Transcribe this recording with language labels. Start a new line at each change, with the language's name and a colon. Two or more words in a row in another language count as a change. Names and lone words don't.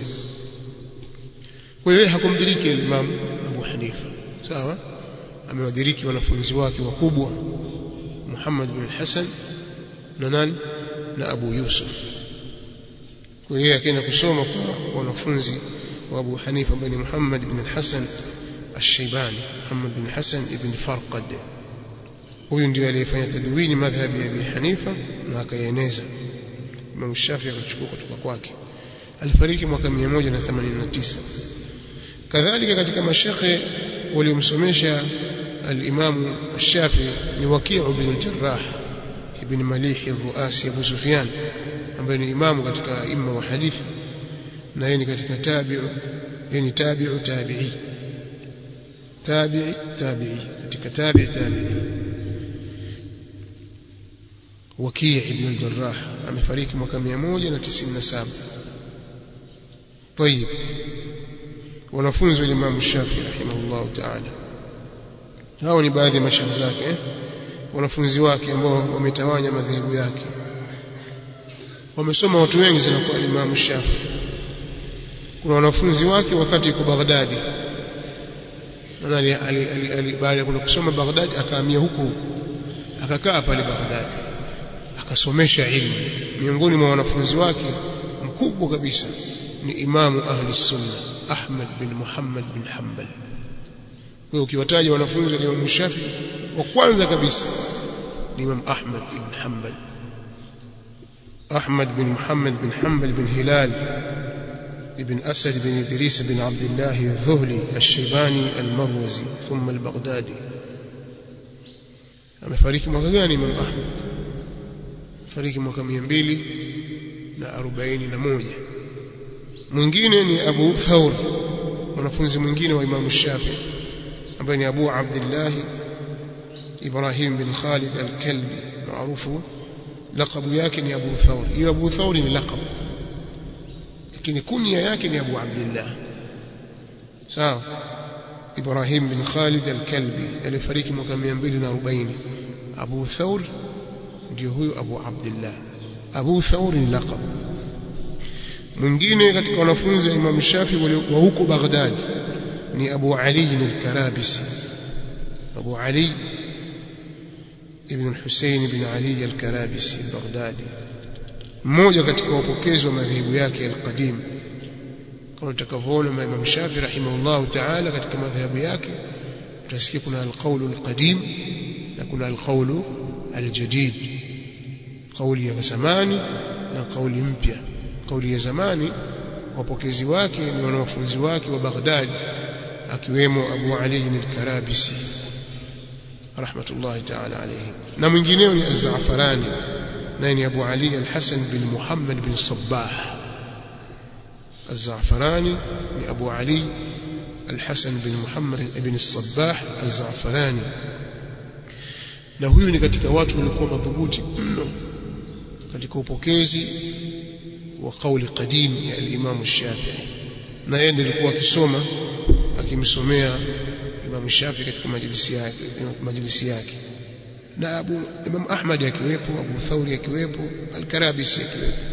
Swahili: Kwa hiyo hakumdiriki Imam Abu Hanifa, sawa. Amewadiriki wanafunzi wake wakubwa, Muhammad bin Hasan na nani na Abu Yusuf. kwa hiyo akaenda kusoma kwa wanafunzi wa Abu Hanifa bin Muhammad bin al-Hasan al-Shaybani, Muhammad bin Hasan ibn Farqad. Huyu ndiye aliyefanya tadwini madhhabi ya Abi Hanifa na akaeneza. Imam Shafi'i akachukua kutoka kwake. Alifariki mwaka 189. Kadhalika katika mashekhe waliomsomesha al-Imam al-Shafi'i ni Waki' ibn al-Jarrah ibn Malih al-Ruasi Abu Sufyan, ambaye ni imamu katika imma wa hadithi, na yeye ni katika tabi'u, yeye ni
Arabic: تابع تابعي, تابعي تابعي,
Swahili: katika
Arabic: تابعي تابعي.
Swahili: Waki' ibn al-Jarrah amefariki mwaka 197. طيب, wanafunzi wa Imam Shafi'i
Arabic: رحمه الله تعالى,
Swahili: hao ni baadhi ya mashaikh zake, wanafunzi wake ambao wametawanya madhehebu yake. Wamesoma watu wengi sana kwa Imam Shafi'i. Kuna wanafunzi wake wakati yuko Baghdad, na baada ya kusoma Baghdad akahamia huko, akakaa pale Baghdad akasomesha ilmu. Miongoni mwa wanafunzi wake mkubwa kabisa ni imamu ahli sunna Ahmad bin Muhammad bin Hanbal. Kwa ukiwataja wanafunzi wa Imam Shafi'i, wa kwanza kabisa ni Imam Ahmad ibn Hanbal, Ahmad bin Muhammad bin Hanbal bin Hilal ibn Asad bin Idris bin Abdullah al-Dhuhli al-Shaybani al-Marwazi thumma al-Baghdadi. Amefariki mwaka gani Imam Ahmad? Fariki mwaka 241. Mwingine ni Abu Thawr, mwanafunzi mwingine wa Imam Shafi'i, ambaye ni Abu Abdullah Ibrahim bin Khalid al-Kalbi, maarufu laqabu yake ni Abu Thawr. Hiyo Abu Thawr ni laqab, lakini kunya yake ni Abu Abdullah. Sawa. Ibrahim bin Khalid al-Kalbi alifariki mwaka 240. Abu Thawr ndio huyo Abu Abdullah. Abu Thawr ni laqab. Mwingine katika wanafunzi wa Imam Shafi'i wa huko Baghdad ni Abu Ali al-Karabisi, Abu Ali ibn Hussein ibn Ali al-Karabisi al-Baghdadi, mmoja katika wapokezi wa madhehebu yake al-qadim. Kama tutakavyoona Imam Shafi'i
Arabic: رحمه الله تعالى,
Swahili: katika madhehebu yake utasikia kuna
Arabic: القول القديم
Swahili: na kuna
Arabic: القول الجديد,
Swahili: kauli ya zamani na kauli mpya. Kauli ya zamani wapokezi wake ni wanafunzi wake wa Baghdad, akiwemo Abu Ali al-Karabisi
Arabic: رحمة الله تعالى عليه,
Swahili: na mwingineo ni Az-Za'farani, naye ni Abu Ali al-Hasan bin Muhammad bin Sabbah. Az-Za'farani ni Abu Ali al-Hasan bin Muhammad ibn Sabbah Az-Za'farani, na huyu ni katika watu walikuwa madhubuti mno katika upokezi wa kauli qadim ya al-Imam Shafi'i, na yeye alikuwa akisoma akimsomea Imam Shafi'i katika majlisi yake, na Imam Ahmad akiwepo, Abu Thawri akiwepo, al-Karabisi akiwepo.